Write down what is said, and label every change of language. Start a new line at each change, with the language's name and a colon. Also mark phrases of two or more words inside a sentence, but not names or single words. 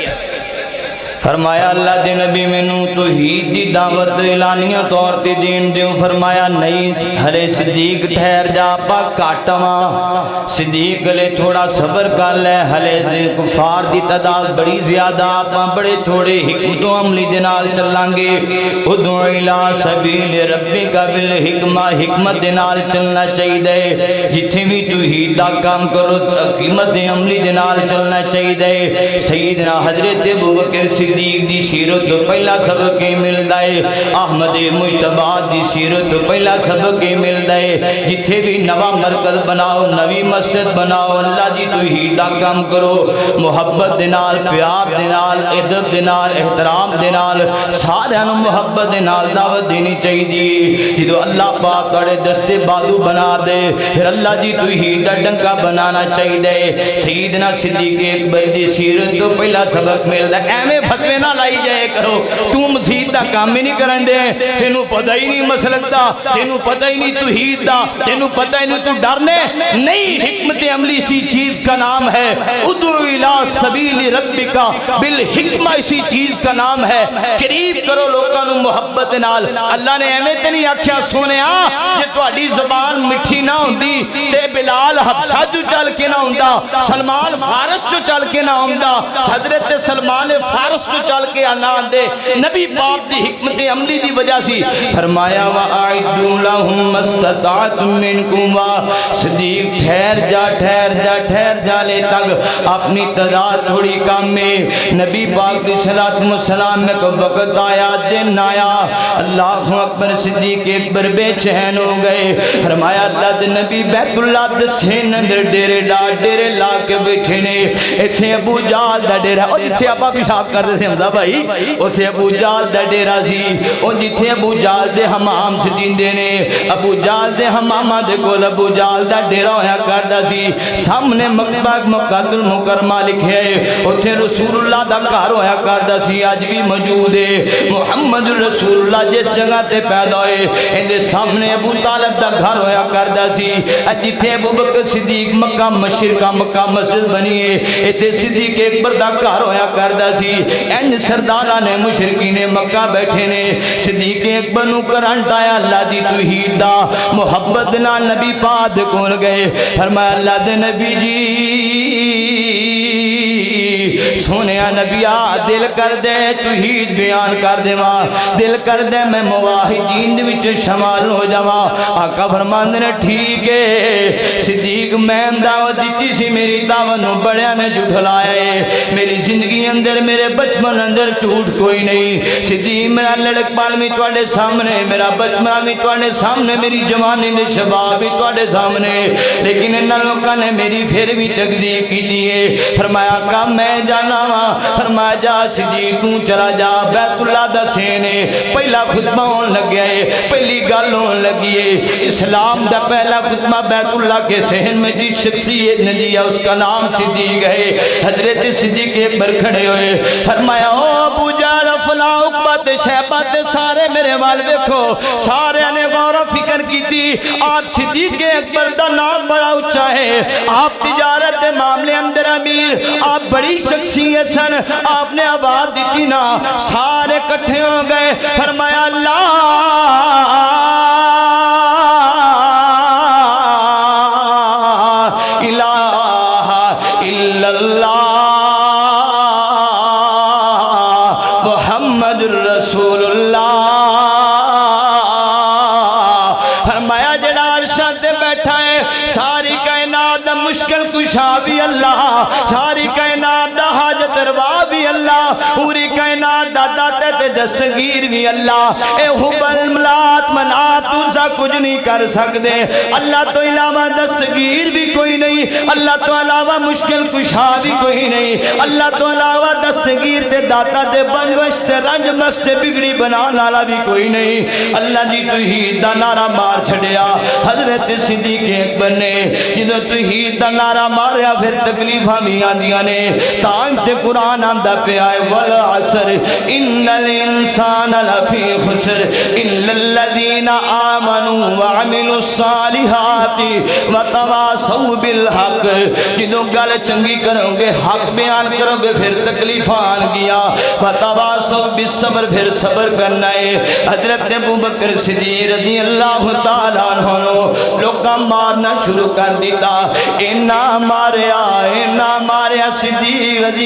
Punjabi: فرمایا اللہ دے نبی مینوں توحید دی دعوت اعلانیہ طور تے دین دیو فرمایا نہیں ہرے صدیق ٹھہر جا پا کاٹواں صدیق لے تھوڑا صبر کر لے ہلے کفار دی تعداد بڑی زیادہ آپاں بڑے تھوڑے حکمت و عملی دے نال چلاں گے ادعو
Arabic: الی سبیل ربک بالحکمہ
Punjabi: حکمت دے نال چلنا چاہیے جتھے بھی توحید دا کام کرو حکمت عملی دے نال چلنا چاہیے سیدنا حضرت ابوبکر صدیق دی سیرت تو پہلا سبق کے ملدا ہے احمد مجتبی دی سیرت تو پہلا سبق کے ملدا ہے جتھے بھی نواں مرکز بناؤ نوی مسجد بناؤ اللہ دی توحید دا کام کرو محبت دے نال پیار دے نال ادب دے نال احترام دے نال سارے نوں محبت دے نال دعوت دینی چاہیے جدو اللہ پاک کڑے دستے بازو بنا دے پھر اللہ دی توحید دا ڈنکا بنانا چاہیے سیدنا صدیق اکبر دی سیرت تو پہلا سبق ملدا ایویں فتوے نہ لائی جائے کرو، تو مسجد دا کام ہی نہیں کرن دے، تینوں پتہ ہی نہیں مسلک دا، تینوں پتہ ہی نہیں توحید دا، تینوں پتہ ہی نہیں تو ڈرنے نہیں۔
Urdu: حکمت عملی اسی چیز کا نام ہے،
Arabic: ادعو الی سبیل ربک بالحکمہ
Urdu: اسی چیز کا نام ہے،
Punjabi: قریب کرو لوکاں نوں محبت نال۔ اللہ نے ایویں تے نہیں آکھیا سونیا جے تہاڈی زبان مٹھی نہ ہوندی تے بلال حبشہ جو چل کے نہ ہوندا، سلمان فارس جو چل کے نہ ہوندا، حضرت سلمان فارس جو چل کے نہ آندے، نبی پاک دی حکمت عملی دی وجہ سی فرمایا
Arabic: وَأَعِدُّوا لَهُم مَّا اسْتَطَعْتُم مِّن قُوَّةٍ۔
Punjabi: صدیق ٹھہر جا لے تک اپنی تعداد تھوڑی کم میں، نبی پاک
Arabic: صلی اللہ علیہ وسلم
Punjabi: میں کو وقت آیا، دن آیا،
Arabic: اللہ اکبر،
Punjabi: صدیق اکبر بے چین ہو گئے، فرمایا اللہ دے نبی بیت اللہ دے سین اندر ڈیرے لا کے بیٹھے نے، ایتھے ابو جہل دا ڈیرا، اور جتھے آپا پیشاب کر دے سے ہمدا بھائی اوتھے ابو جہل دا ڈیرا سی، اور جتھے ابو جہل دے حمام سٹیندے نے، ابو جہل دے حماماں دے کول ابو جہل دا ڈیرا ہویا کردا سی، سامنے مکہ المکرمہ لکھے اوتھے رسول اللہ دا گھر ہویا کردا سی، اج بھی موجود ہے، محمد رسول اللہ جس جگہ تے پیدا ہوئے اندے سامنے ابو طالب دا گھر ہویا کردا سی، جتھے ابو بکر صدیق مکہ مشرقہ مکہ مسجد بنی ہے ایتھے صدیق اکبر دا گھر ہویا کردا سی، این سرداران نے مشرکین مکہ بیٹھے نے، صدیق اکبر نو کرنٹ آیا اللہ دی توحید دا، محبت نال نبی پاک کول گئے، فرمایا اللہ دے نبی جی سونیا نبیا دل کر دے توحید بیان کر دے ماں، دل کر دے میں مواحدین دے وچ شمال ہو جاواں۔ آقا فرماندے نے ٹھیک ہے صدیق میں دعوت دیتی سی، میری دعوت نو بڑیاں نے جھٹلایا ہے، میری زندگی اندر میرے بچپن اندر جھوٹ کوئی نہیں، صدیق میرا لڑک پال بھی تواڈے سامنے، میرا بچپن بھی تواڈے سامنے، میری جوانی دے شباب بھی تواڈے سامنے، لیکن انہاں لوکاں نے میری پھر بھی تکذیب کیتی ہے۔ فرمایا آقا میں جانا وا، فرمایا جا صدیق تو چلا جا، بیت اللہ دا سین ہے، پہلا خطبہ ہون لگیا ہے، پہلی گل ہون لگی ہے، اسلام دا پہلا خطبہ بیت اللہ
Urdu: کے سین میں جس شخصیت نے دیا اس کا نام صدیق ہے۔
Punjabi: حضرت صدیق اکبر کھڑے ہوئے، فرمایا او ابو جہل فلاں عقبہ تے شیبہ تے سارے میرے وال ویکھو، سارے نے غور و فکر کیتی، آپ صدیق اکبر دا نام بڑا اونچا ہے، آپ تجارت دے معاملے اندر امیر، آپ بڑی شخصیت سن، آپ نے آواز دیتی نا، سارے کٹھے ہو گئے، فرمایا
Arabic: لا الہ الا اللہ محمد رسول اللہ۔
Punjabi: فرمایا جڑا عرشاں تے بیٹھا ہے ساری کائنات دا مشکل کشا بھی اللہ، ساری کائنات دا حاجت روا بھی اللہ، پوری کائنات دا داتے تے دستگیر بھی اللہ، اے حبل ملات منات عزا کچھ نہیں کر سکتے، اللہ تو علاوہ دستگیر بھی کوئی نہیں، اللہ تو علاوہ مشکل کشا بھی کوئی نہیں، اللہ تو علاوہ دستگیر تے داتا تے بنگوش تے رنج مخش تے بگڑی بنان والا بھی کوئی نہیں۔ اللہ دی توحید دا نعرہ مار چھڑیا حضرت صدیق اکبر نے، جدو توحید دا نعرہ ماریا پھر تکلیفاں بھی آندیاں نے، تاں تے قرآن آندا پیا ہے
Arabic: والعصر ان الانسان لفی خسر الا الذین آمنوا وعملوا الصالحات وتواصوا بالحق۔
Punjabi: جدو گل چنگی کرو گے حق بیان کرو گے پھر تکلیفاں آن گیا،
Arabic: وتواصوا بالصبر
Punjabi: پھر صبر کرنا ہے۔ حضرت ابو بکر صدیق
Arabic: رضی اللہ تعالیٰ عنہ
Punjabi: لوکاں مارنا شروع کر دیتا، اینا ماریا صدیق رضی